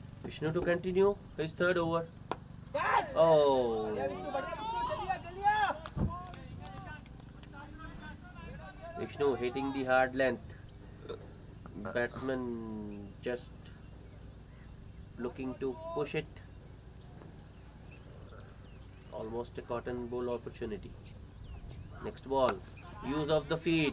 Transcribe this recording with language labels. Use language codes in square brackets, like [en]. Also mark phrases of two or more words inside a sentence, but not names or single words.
[en] Vishnu to continue his third over. Catch! Oh, [hi] बढ़िया विष्णु, बढ़िया विष्णु, जल्दी आ, जल्दी आ। [en] Vishnu hitting the hard length. Batsman just looking to push it. Almost a cotton ball opportunity. Next ball. Use of the feet.